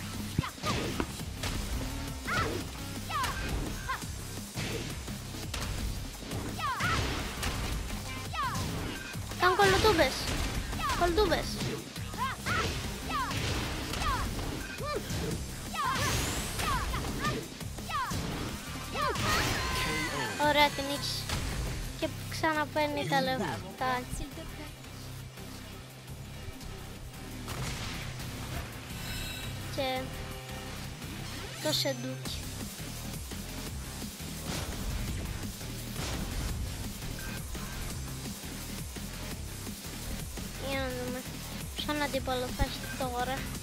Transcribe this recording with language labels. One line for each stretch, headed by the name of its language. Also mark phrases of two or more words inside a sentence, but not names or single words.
Greek: Κάνουν κολοτούμπες. Κολοτούμπες. Ωραία, την νίκησε. Και ξαναπαίρνει τα λεφτά.
French: S'il te plaît.
Greek: Και το σεντούκι. Για να δούμε ποιον αντίπαλο θα έχει τώρα.